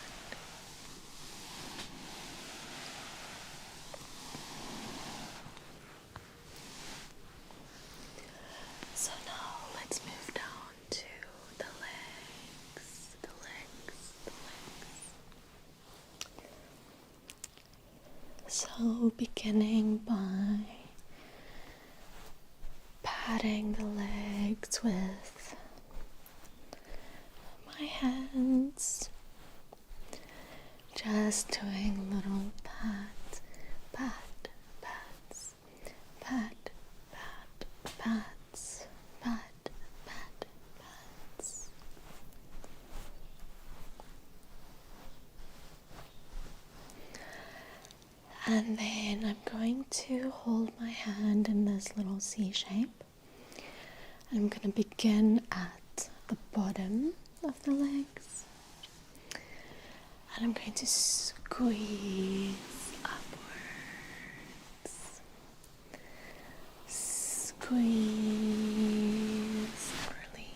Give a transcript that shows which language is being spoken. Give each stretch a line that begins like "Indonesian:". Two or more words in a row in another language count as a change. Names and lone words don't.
English: So now let's move down to the legs, the legs, the legs. So beginning by patting the legs with my hands, just doing little pat, pat, pats, pat, pat, pats, pat, pat, pats. And then I'm going to hold my hand in this little C shape. I'm going to begin at the bottom of the legs, and I'm going to squeeze upwards, squeeze and